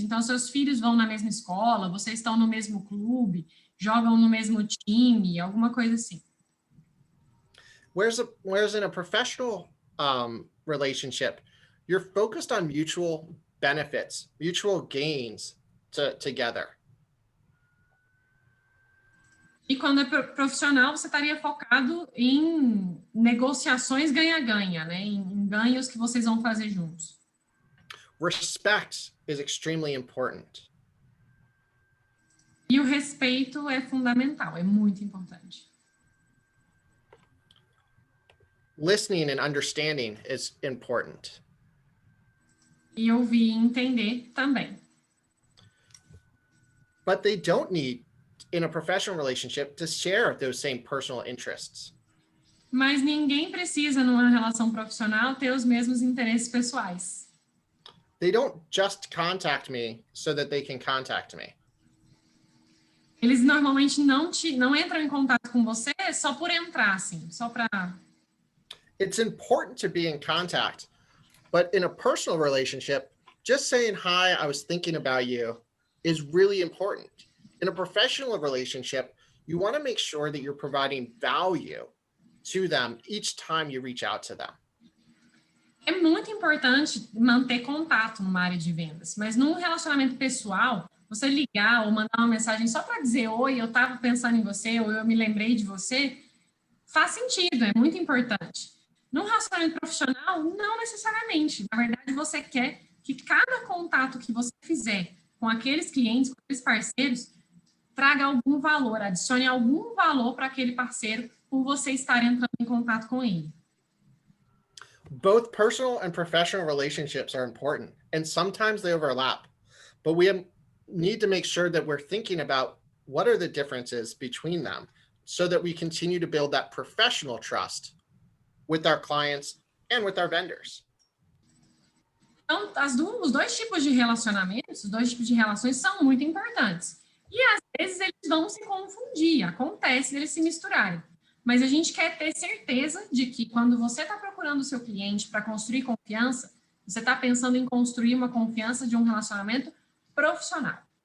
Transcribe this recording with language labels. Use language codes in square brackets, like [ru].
[pt] Então, seus filhos vão na mesma escola, vocês estão no mesmo clube, jogam no mesmo time, alguma coisa assim. [en] Whereas in a professional relationship, you're focused on mutual benefits, mutual gains together. [pt] E quando é profissional, você estaria focado em negociações ganha-ganha, né? Em ganhos que vocês vão fazer juntos. [en] Respect is extremely important. [pt] E o respeito é fundamental, é muito importante. [en] Listening and understanding is important. [pt] E ouvir e entender também. [en] But they don't need, in a professional relationship, to share those same personal interests. [pt] Mas ninguém precisa, numa relação profissional, ter os mesmos interesses pessoais. [en] They don't just contact me so that they can contact me. [pt] Eles normalmente não entram em contato com você só por entrar, assim, só para... [en] It's important to be in contact, but in a personal relationship, just saying, hi, I was thinking about you is really important. In a professional relationship, you want to make sure that you're providing value to them each time you reach out to them. [pt] É muito importante manter contato numa área de vendas, mas num relacionamento pessoal, você ligar ou mandar uma mensagem só para dizer oi, eu estava pensando em você, ou eu me lembrei de você, faz sentido, é muito importante. Num relacionamento profissional, não necessariamente. Na verdade, você quer que cada contato que você fizer com aqueles clientes, com aqueles parceiros, traga algum valor, adicione algum valor para aquele parceiro por você estar entrando em contato com ele. [en] Both personal and professional relationships are important, and sometimes they overlap, but we need to make sure that we're thinking about what are the differences between them so that we continue to build that professional trust with our clients and with our vendors. [pt] Então, os dois tipos de relacionamentos, os dois tipos de relações são muito importantes. E às vezes eles vão se confundir, acontece eles se misturarem. Mas a gente quer ter certeza de que quando você está procurando o seu cliente para construir confiança, você está pensando em construir uma confiança de um relacionamento profissional.